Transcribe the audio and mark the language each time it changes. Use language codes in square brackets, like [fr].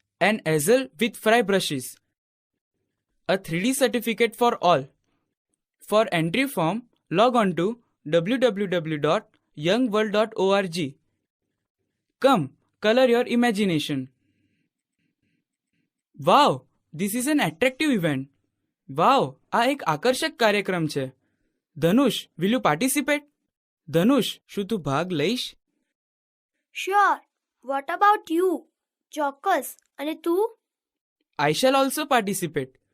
[en] an easel with fry brushes, a 3D certificate for all. For entry form, log on to www.youngworld.org. Come, color your imagination. Wow, this is an attractive event. [gu] Wow, આ એક આકર્ષક કાર્યક્રમ છે. [en] Dhanush, will you participate? [gu] ધનુષ, શું તું ભાગ લઈશ? [en] Sure. What about you? [gu] ચોક્કસ. અને તું? [en] I shall also participate.